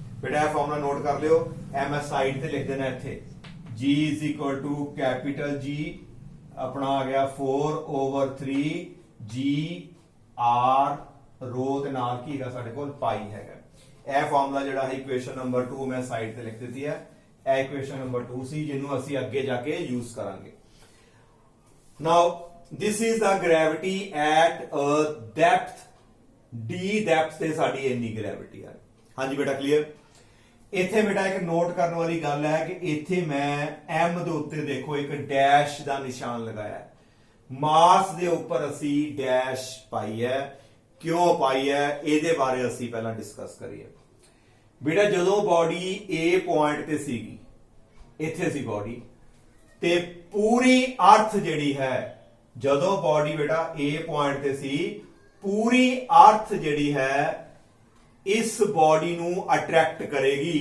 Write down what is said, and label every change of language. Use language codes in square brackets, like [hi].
[pa] ਬੇਟਾ ਇਹ formula note ਕਰ ਲਿਓ, m ਸਾਈਡ ਤੇ ਲਿਖ ਦੇਣਾ ਇੱਥੇ [en] g is equal to capital G [pa] ਆਪਣਾ ਆ ਗਿਆ 4/3 g r ਰੋ ਤੇ ਨਾਲ ਕੀ ਹੈਗਾ ਸਾਡੇ ਕੋਲ ਪਾਈ ਹੈਗਾ। ਇਹ ਫਾਰਮੂਲਾ ਜਿਹੜਾ ਹੈ ਇਕੁਏਸ਼ਨ ਨੰਬਰ 2 ਮੈਂ ਸਾਈਡ ਤੇ ਲਿਖ ਦਿੱਤੀ ਹੈ, ਇਹ ਇਕੁਏਸ਼ਨ ਨੰਬਰ 2 ਸੀ ਜਿਹਨੂੰ ਅਸੀਂ ਅੱਗੇ ਜਾ ਕੇ ਯੂਜ਼ ਕਰਾਂਗੇ। [en] now this is the gravity at a depth d depth [pa] ਤੇ ਸਾਡੀ ਇੰਨੀ ਗ੍ਰੈਵਿਟੀ ਹੈ। ਹਾਂਜੀ ਬੇਟਾ ਕਲੀਅਰ। ਇੱਥੇ ਬੇਟਾ ਇੱਕ ਨੋਟ ਕਰਨ ਵਾਲੀ ਗੱਲ ਹੈ ਕਿ ਇੱਥੇ ਮੈਂ m ਦੇ ਉੱਤੇ ਦੇਖੋ ਇੱਕ ਡੈਸ਼ ਦਾ ਨਿਸ਼ਾਨ ਲਗਾਇਆ ਹੈ, ਮਾਸ ਦੇ ਉੱਪਰ ਅਸੀਂ ਡੈਸ਼ ਪਾਈ ਹੈ, ਕਿਉਂ ਪਾਈ ਹੈ ਇਹਦੇ ਬਾਰੇ ਅਸੀਂ ਪਹਿਲਾਂ ਡਿਸਕਸ ਕਰੀਏ। ਬੇਟਾ ਜਦੋਂ ਬਾਡੀ A ਪੁਆਇੰਟ ਤੇ ਸੀਗੀ, ਇੱਥੇ ਸੀ ਬਾਡੀ ਤੇ ਪੂਰੀ ਅਰਥ ਜਿਹੜੀ ਹੈ ਜਦੋਂ ਬਾਡੀ ਬੇਟਾ A ਪੁਆਇੰਟ ਤੇ ਸੀ ਪੂਰੀ ਅਰਥ ਜਿਹੜੀ ਹੈ ਇਸ ਬਾਡੀ ਨੂੰ ਅਟਰੈਕਟ ਕਰੇਗੀ।